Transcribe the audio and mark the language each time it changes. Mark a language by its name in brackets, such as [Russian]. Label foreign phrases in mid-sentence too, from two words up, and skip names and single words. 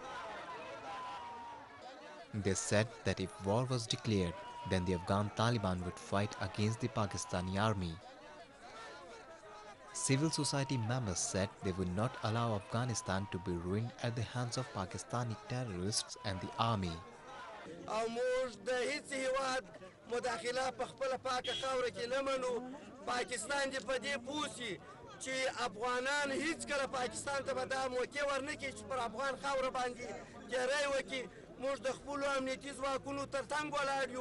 [English] They said that if war was declared, then the Afghan Taliban would fight against the Pakistani army. Civil society members said they would not allow Afghanistan to be ruined at the hands of Pakistani terrorists and the army. [Pashto] چې افغانان هیڅ کله پاکستان ته به دا موقع ورنکړي چې پر افغان خاوره باندې تېری وکړي. موږ د خپلو امنیتي ځواکونو تر څنګ ولاړ یو.